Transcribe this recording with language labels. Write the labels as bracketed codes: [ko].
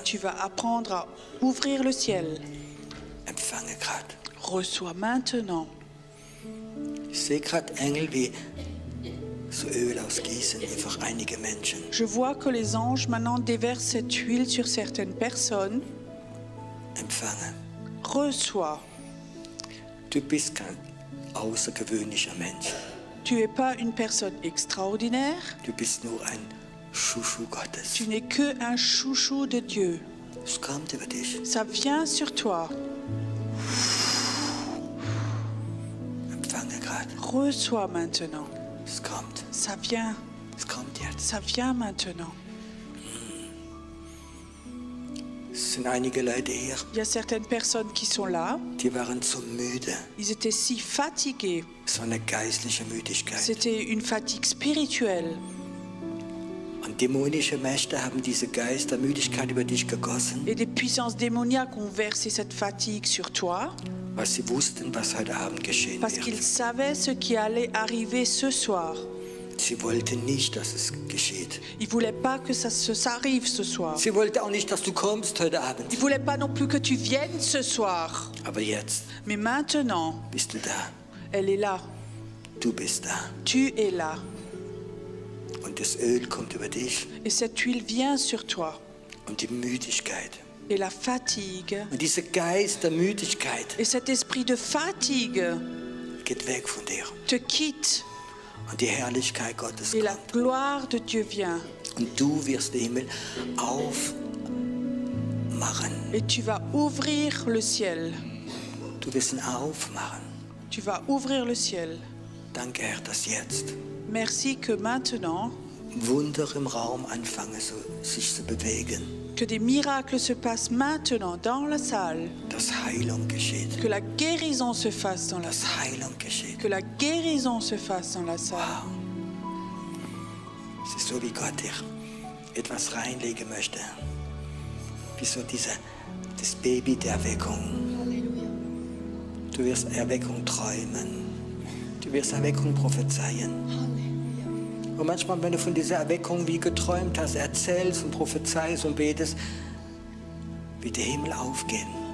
[fr] tu vas apprendre à ouvrir le ciel. [de] Empfange gerade. [fr] Reçois maintenant. [de] Ich sehe gerade Engel wie so Öl ausgießen über einige Menschen. [fr] Je vois que les anges maintenant déversent cette huile sur certaines personnes. [de] Empfange. [fr] Reçois. [de] Du bist kein außergewöhnlicher Mensch. [fr] Tu n'es pas une personne extraordinaire. [de] Du bist nur ein Schuschu Gottes. [fr] Tu n'es que un chouchou de Dieu. [de] Es kommt über dich. [fr] Ça vient sur toi. [de] Empfange gerade. [fr] Reçois maintenant. [de] Es kommt. [fr] Ça vient. [de] Es kommt jetzt. [fr] Ça vient maintenant. [de] Es sind einige Leute hier, [fr] Il y a certaines personnes qui sont là. [de] die waren so müde. [fr] Ils étaient si fatigués. [de] Es war eine geistliche Müdigkeit. [fr] C'était une fatigue spirituelle. [de] Und dämonische Mächte haben diese Geistermüdigkeit über dich gegossen, [fr] Et des puissances démoniaques ont versé cette fatigue sur toi [de] weil sie wussten, was heute Abend geschehen [fr] parce qu'ils [de] wird. [fr] savaient ce qui allait arriver ce soir. [de] Sie wollte nicht, dass es geschieht. [fr] Ils ne voulaient pas que ça arrive ce soir. [de] Sie wollte auch nicht, dass du kommst heute Abend. [fr] Ils ne voulaient pas non plus que tu viennes ce soir. [de] Aber jetzt [fr] Mais maintenant, [de] bist du da. [fr] elle est là. [de] Du bist da. [fr] Tu es là. [de] Und das Öl kommt über dich [fr] Et cette huile vient sur toi. [de] und die Müdigkeit. [fr] Et la fatigue, [de] Und dieser Geist der Müdigkeit [fr] et cet esprit de fatigue [de] geht weg von dir. [fr] te quitte. [de] Und die Herrlichkeit Gottes [fr] Et la [de] kommt. [fr] gloire de Dieu vient. [de] Und du wirst den Himmel aufmachen. [fr] Et tu vas ouvrir le ciel. [de] Du wirst ihn aufmachen. [fr] Tu vas ouvrir le ciel. [de] Danke, Herr, dass jetzt [fr] Merci que maintenant, [de] Wunder im Raum anfangen, sich zu bewegen. [fr] que des miracles se passent maintenant dans la salle. [de] Dass Heilung geschieht. [fr] Que la guérison se fasse dans la salle. [de] Dass Heilung geschieht. [fr] Que la guérison se fasse dans la salle. Wow. [de] Es ist so, wie Gott dir etwas reinlegen möchte. Wie so das Baby der Erweckung. Du wirst Erweckung träumen. Du wirst Erweckung prophezeien. Und manchmal, wenn du von dieser Erweckung wie geträumt hast, erzählst und prophezeist und betest, wird der Himmel aufgehen.